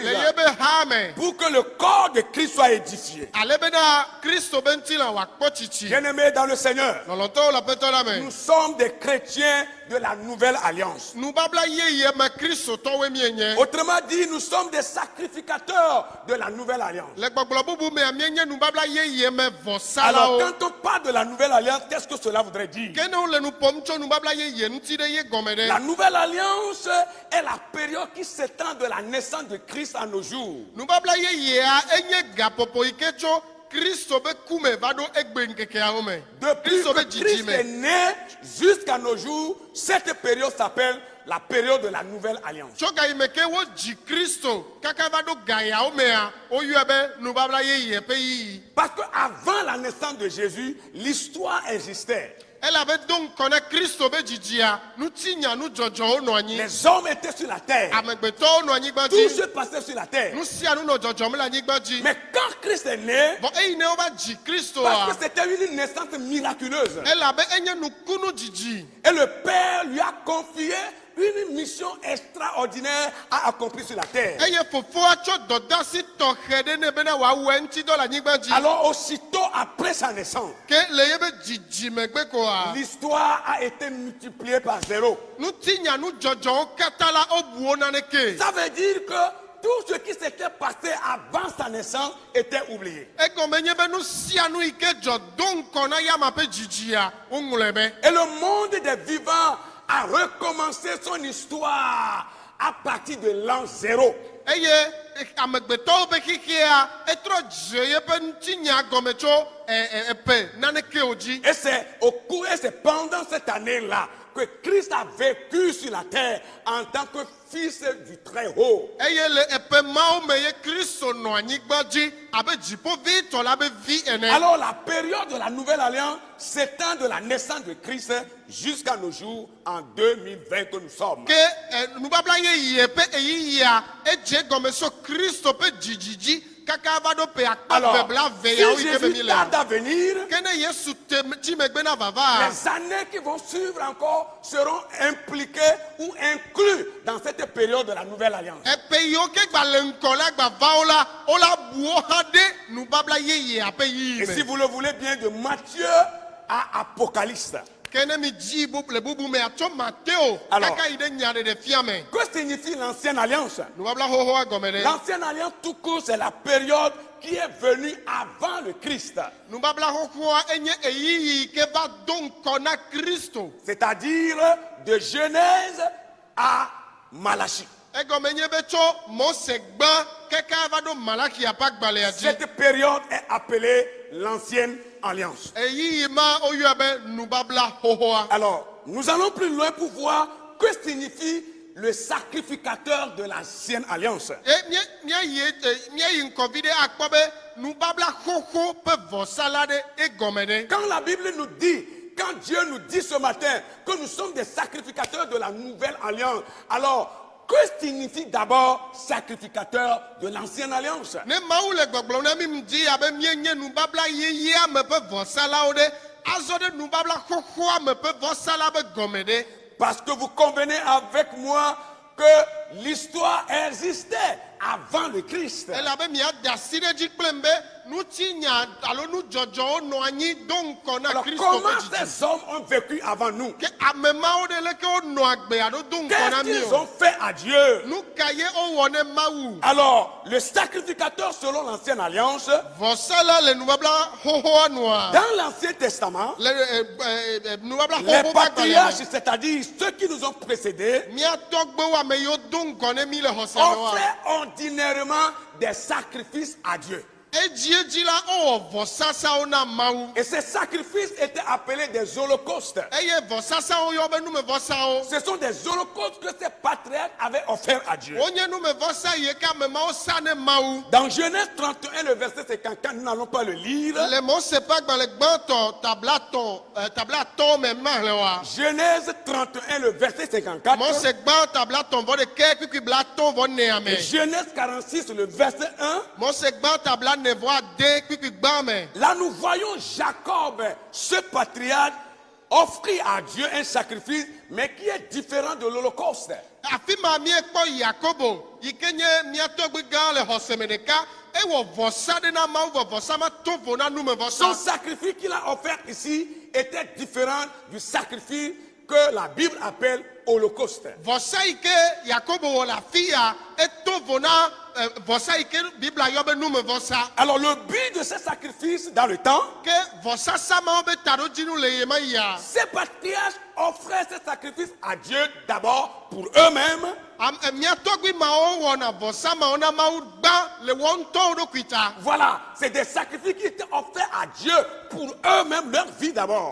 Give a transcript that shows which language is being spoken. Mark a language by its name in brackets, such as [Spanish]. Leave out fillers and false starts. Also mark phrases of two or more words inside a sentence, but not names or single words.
[Ewe] Le ye be ha me. [French] pour que le corps de Christ soit édifié. [Ewe] Ale bena Kristo be ŋutilã wòakpɔ tsitsi. [French] Bien-aimés dans le Seigneur, [Ewe] Lɔlɔtɔwo le aƒetɔ la me. [French] nous sommes des chrétiens de la nouvelle alliance. [Ewe] Nubabla yeye me Kristotɔwoe mienye. [French] Autrement dit, nous sommes des sacrificateurs de la nouvelle alliance. [Ewe] Le gbɔgblɔ bubu mea mienye nubabla yeye me [French] Alors, [Ewe] vɔsalawo. [French] quand on parle de la nouvelle alliance, qu'est-ce que cela voudrait dire? [Ewe] Ke ne wole nu ƒom tso nubabla yeye ŋuti ɖe ye gɔme [French] La [Ewe] ɖe. [French] nouvelle alliance est la période qui s'étend de la naissance de Christ à nos jours. [Ewe] Nubabla yeyea enye gaƒoƒo yi ke tso Kristo be kume va ɖo egbe ŋkekeawo me. [French] Depuis [Ewe] Kristo be [French] que Christ est [Ewe] dzidzime. [French] né jusqu'à nos jours, cette période s'appelle la période de la nouvelle alliance. [Ewe] Tso gayime ke wodzi Kristo kaka va ɖo gayawo mea, woyɔe be nubabla yeye ƒe yiyi. [French] Parce qu'avant la naissance de Jésus, l'histoire existait. [Ewe] Elabe do ŋkɔ ne Kristo be dzidzia, nutinya nudzɔdzɔwo nɔ anyi. [French] Les hommes étaient sur la terre. [Ewe] Amegbetɔwo nɔ anyigba [French] Tout [Ewe] dzi. [French] se passait sur la terre. [Ewe] Nu sia nu nɔ dzɔdzɔm le anyigba dzi. [French] Mais quand Christ est né, [Ewe] Vɔ eyi ne wova dzi Kristoa, [French] parce que c'était une naissance miraculeuse, [Ewe] elabe enye nukunu dzidzi. [French] et le Père lui a confié une mission extraordinaire à accomplir sur la terre. [Ewe] eye fofoa tsɔ dɔdasi tɔxɛ ɖe ne bena wòawɔe ŋuti dɔ le anyigba dzi. [French] Alors aussitôt après sa naissance, [Ewe] ke le ye be dzidzimegbe koa. [French] l'histoire a été multipliée par 0. [Ewe] Nutinya nu dzɔdzɔwo katã la wobuwo naneke. [French] Ça veut dire que tout ce qui s'était passé avant sa naissance était oublié. [Ewe] Egɔme nye be nu sia nu yi ke dzɔ do ŋkɔ na yama ƒe dzidzia woŋlɔe be. [French] Et le monde des vivants a recommencé son histoire à partir de l'an 0. [Ewe] Eye amegbetɔwo ƒe xixia etrɔ dze yeƒe nutinya gɔme tso epe nanekewo dzi. [French] Et c'est pendant cette année-là que Christ a vécu sur la terre en tant que fils du Très-Haut. [Ewe] Eye le epe mawo me ye Kristo nɔ anyigba dzi abe dziƒovitɔ la be vi ene. [French] Alors la période de la Nouvelle Alliance s'étend de la naissance de Christ jusqu'à nos jours en 2020 que nous sommes. [Ewe] Ke nubabla yeye ƒe eyiyia edze gɔme so Kristo ƒe dzidzidzi kaka va ɖo ƒe [French] Alors, [Ewe] akpa bebla si veyawo yi ke be mi Jésus le. [French] tarde à venir, [Ewe] Ke ne Yesu ti megbe na vava. [French] les années qui vont suivre encore seront impliquées ou inclus dans cette période de la Nouvelle Alliance. [Ewe] Epe yiwo ke gba le ŋkɔ la gba vawo la wola buwo hã ɖe nubabla yeyea ƒe yiyi [French] Et si [Ewe] me. [French] vous le voulez bien, de Matthieu à Apocalypse. [Ewe] Ke ne mi dzi le bubu me atso Mateo [French] Alors. [Ewe] kaka yi ɖe nyaɖeɖefia me. [French] Que signifie l'ancienne alliance? [Ewe] Nubabla xoxoa gɔme ɖe. [French] L'ancienne alliance tout court, c'est la période qui est venue avant le Christ. [Ewe] Nubabla xoxoa enye eyiyi ke va do ŋkɔ na Kristo. [French] C'est-à-dire de Genèse à Malachie. [Ewe] Egɔme nye be tso Mose gbã kaka va ɖo Malachia ƒe agbalẽa dzi. [French] Cette période est appelée l'ancienne alliance. [Ewe] Eyiyi ma woyɔa be nubabla xoxoa. [French] Alors, nous allons plus loin pour voir que signifie le sacrificateur de l'ancienne alliance. [Ewe] Míayi ŋkɔvi ɖe akpɔ be nubabla xoxo ƒe vɔsala ɖe egɔme ɖe. [French] Quand la Bible nous dit, quand Dieu nous dit ce matin que nous sommes des sacrificateurs de la nouvelle alliance, alors que signifie d'abord sacrificateur de l'ancienne alliance? [Ewe] Ne Mawu le gbɔgblɔm na mi ŋdi abe míenye nubabla yeyea me ƒe vɔsalawo ɖe, azɔ ɖe nubabla xoxoa me ƒe vɔsala be gɔme ɖe. [French] Parce que vous convenez avec moi que l'histoire existait avant le Christ. [Ewe] Elabe miada asi ɖe dzi kplem be nutinya alo nudzɔdzɔwo nɔ anyi do ŋkɔ na [French] Alors [Ewe] Kristo [French] comment [Ewe] ƒe dzidzi. [French] ces hommes ont vécu avant nous? [Ewe] Ke ame mawo ɖe leke wonɔ agbe alo do ŋkɔ na [French] Qu'est-ce [Ewe] mi [French] qu'ils [Ewe] o. [French] ont fait à Dieu? [Ewe] Nu ka ye wowɔ ne Mawu. [French] Alors, le sacrificateur selon l'ancienne alliance, [Ewe] Vɔsala le nubabla xoxoa nua. [French] dans l'Ancien Testament, [Ewe] Le nubabla [French] les [Ewe] xoxo ƒe agbalẽ [French] patriarches, [Ewe] me. [French] c'est-à-dire ceux qui nous ont précédés, [Ewe] Mía tɔgbewo ame yiwo do ŋkɔ ne mi le xɔse me wa. [French] offraient ordinairement des sacrifices à Dieu. [Ewe] Edzi la owɔ vɔsasawo na Mawu. [French] Et ces sacrifices étaient appelés des holocaustes. [Ewe] Eye vɔsasawo yɔ be numevɔsawo. [French] Ce sont des holocaustes que ces patriarches avaient offerts à Dieu. [Ewe] Wonye numevɔsa yi ke ame mawo sa ne Mawu. [French] Dans Genèse 31, le verset 54, nous n'allons pas le lire. [Ewe] Le Mose ƒe agbalẽ gbãtɔ tablatɔ me mahle wa. [French] Genèse 31, le verset 54. [Ewe] Mose gbã tablatɔ vɔ ɖeke kpikpi blatɔ vɔ nea me. [French] Et Genèse 46, le verset 1. [Ewe] Mose gbã tablanevɔ ade kpikpi gbã me. [French] Là, nous voyons Jacob, ce patriarche, offrir à Dieu un sacrifice, mais qui est différent de l'Holocauste. [Ewe] Afi ma miekpɔ Yakobo yi ke nye mía tɔgbi gã le xɔse me ɖeka ewɔ vɔsa ɖe na Mawu vɔ vɔsa ma to vo na [French] Son [Ewe] numevɔsa. [French] sacrifice qu'il a offert ici était différent du sacrifice que la Bible appelle Holocauste. [Ewe] Vɔsa yi ke Yakobo wɔ le afi ya eto vo na vɔsa yi ke Bibla yɔ be numevɔsa. [French] Alors le but de ce sacrifice dans le temps, [Ewe] Ke vɔsasa mawo be taɖodzinu le ye ma ya. [French] ces patriarches offraient ce sacrifice à Dieu d'abord pour eux-mêmes, [Ewe] Mía tɔgbi mawo wɔna vɔsa mawo na Mawu gbã le wɔ ŋutɔwo ɖokui ta. [French] voilà, c'est des sacrifices qui étaient offerts à Dieu pour eux-mêmes, leur vie d'abord.